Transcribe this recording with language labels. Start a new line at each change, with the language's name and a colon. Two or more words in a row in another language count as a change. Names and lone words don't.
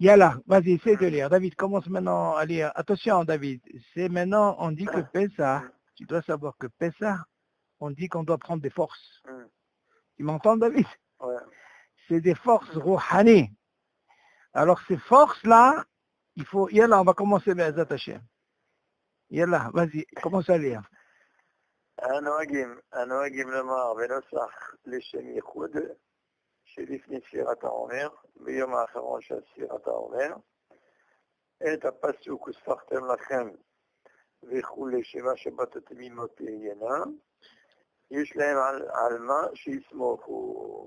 French: Yallah, vas-y, essaie de lire. David, commence maintenant à lire. Attention, David, c'est maintenant, on dit que Pessah, tu dois savoir que Pessah, on dit qu'on doit prendre des forces. Tu m'entends, David? Ouais. C'est des forces rouhani. Alors, ces forces-là, il faut... Yallah, on va commencer les attacher. Yallah, vas-y, commence à lire.
Hebrew: הנוהגים לומר בנוסח לשם ייחוד שלפני ספירת העומר, ביום האחרון של ספירת העומר, את הפסוק וספרתם לכם וכולי 7 שבתות תמימות תהיינה, יש להם על מה שיסמוכו.